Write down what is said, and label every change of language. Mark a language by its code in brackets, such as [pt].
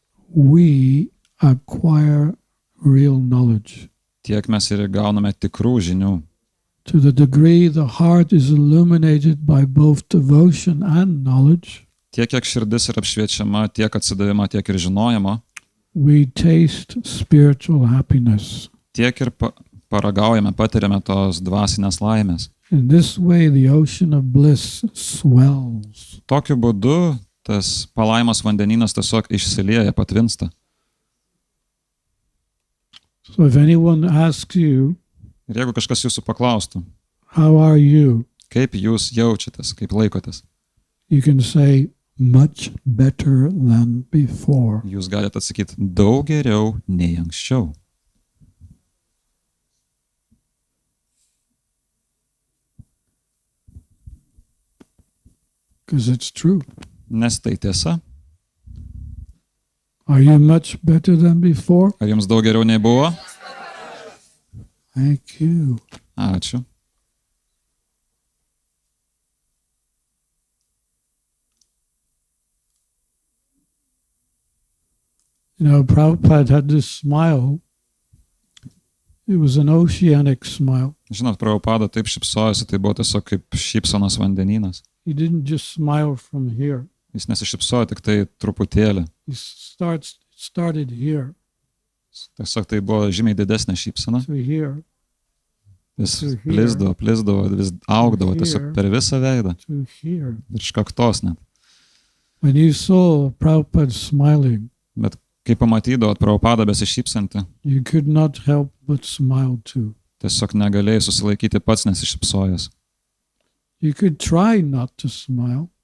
[en] we acquire real knowledge. [lt] tiek mes ir gauname tikrų žinių. [en] To the degree the heart is illuminated by both devotion and knowledge, [lt] Tiek, kiek širdis yra apšviečiama, tiek atsidavimo, tiek ir žinojimo, [en] we taste spiritual happiness. [lt] tiek ir paragaujame, patiriame tos dvasinės laimės. [en] In this way, the ocean of bliss swells. [lt] Tokiu būdu tas palaimos vandenynas tiesiog išsilieja, patvinsta. [en] So if anyone asks you, [lt] Ir jeigu kažkas jūsų paklaustų, [en] how are you? [lt] kaip jūs jaučiatės, kaip laikotės, [en] You can say, much better than before. [lt] jūs galite atsakyti daug geriau nei anksčiau. [en] Because it's true. [lt] Nes tai tiesa. [en] Are you much better than before? [lt] Ar jums daug geriau nei buvo? [en] Thank you. [lt] Ačiū. [en] You know, Prabhupada had this smile. It was an oceanic smile. [lt] Žinot, Prabhupada taip šypsojosi, tai buvo tiesiog kaip šypsenos vandenynas. [en] He didn't just smile from here. [lt] Jis nesišypsojo tik tai truputėlį. [en] He started here [lt] Tiesiog tai buvo žymiai didesnė šypsena. [en] to here [lt] Vis plisdavo, vis augdavo tiesiog per visą veidą. [en] to here. [lt] Virš kaktos net. [en] When you saw Prabhupada smiling, [lt] Bet kai pamatydavot Prabhupadą besišypsantį, [en] you could not help but smile too. [lt] tiesiog negalėjai susilaikyti pats nesišypsojęs. [en] You could try not to smile.